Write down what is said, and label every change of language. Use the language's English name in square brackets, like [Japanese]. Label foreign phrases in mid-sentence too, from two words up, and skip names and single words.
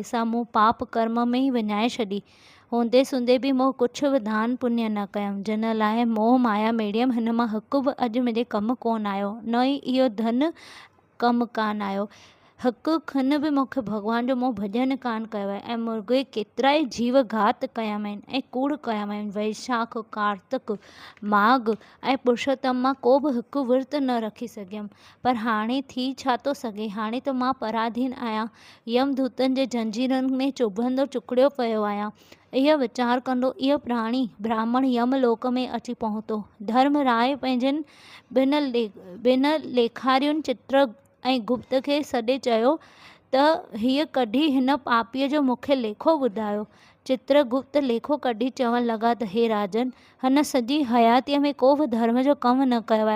[Sindhi] सा मूं पाप कर्म में ई विञाए छॾी। हूंदे सूंदे बि मूं कुझु बि दान पुण्य न कयमि, जिन लाइ मोह माया मेड़ियमि, हिन मां हिकु बि अॼु मुंहिंजे कमु कोन आयो, न ई इहो धन कमु कान आयो। हिकु खन बि मूंखे भॻवान जो मूं भॼन कान कयो आहे ऐं मुर्गे केतिरा ई जीव घात कया आहिनि ऐं कूड़ कया आहिनि। वैशाख कार्तिक माघ ऐं पुरुषोत्तम मां को बि हिकु विर्त न रखी सघियमि। पर हाणे थी छा थो सघे, हाणे त मां पराधीन आहियां, यमदूतनि जे जंजीरनि में चुभंदो चुकड़ियो पियो आहियां। इहो वीचार कंदो इहो प्राणी ब्राह्मण यमलोक में अची पहुतो। धर्मराय पंहिंजनि बिन लेखारियुनि चित्र ऐं गुप्त खे सॾे चयो त हीअ कढी हिन पापीअ जो मूंखे लेखो ॿुधायो। चित्रगुप्त लेखो कढी चवणु लॻा त हे राजन, हिन सॼी हयातीअ में को बि धर्म जो कमु न कयो आहे।